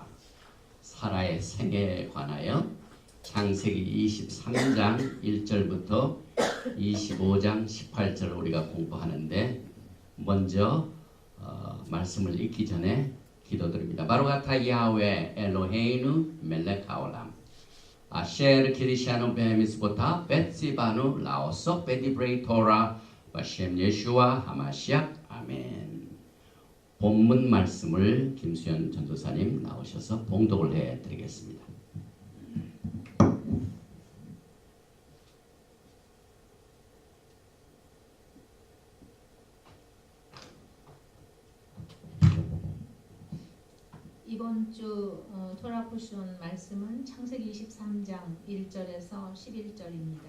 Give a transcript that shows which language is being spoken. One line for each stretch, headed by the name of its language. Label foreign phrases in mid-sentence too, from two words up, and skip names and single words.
Korean: 사라의 생애에 관하여 창세기 23장 1절부터 25장 18절을 우리가 공부하는데, 먼저 말씀을 읽기 전에 기도드립니다.
Hebrew: ברוך אתה יהוה אלוהינו מלך העולם אשר קידשנו במצוותיו וציוונו לעסוק בדברי תורה בשם ישוע המשיח אמן.
Korean: 본문 말씀을 김수현 전도사님 나오셔서 봉독을 해드리겠습니다. 이번 주 토라 포션 말씀은 창세기 23장 1절에서 11절입니다.